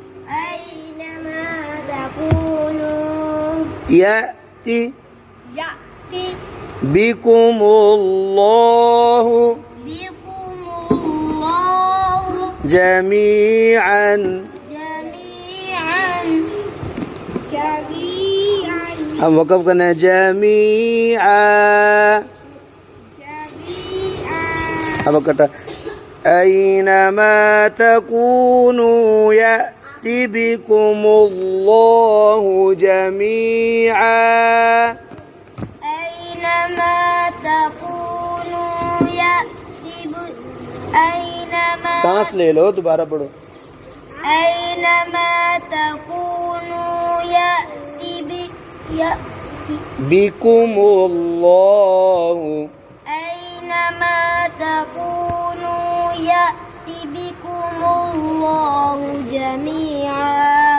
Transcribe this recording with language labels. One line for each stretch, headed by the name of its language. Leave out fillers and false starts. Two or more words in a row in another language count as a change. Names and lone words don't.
Arabic: أينما تكونوا يأتي يأتي بكم الله بكم الله جميعا جميعا
Urdu: ہم وقف کرنا ہے جمیعا اب کٹا
Arabic: أينما تكونوا يأت بكم الله جميعا أينما تكونوا يأتي أينما
Urdu: سانس لے لو دوبارہ پڑھو
Arabic: أينما تكونوا يأتي بكم الله أينما تكونوا يأتي بكم الله جميعا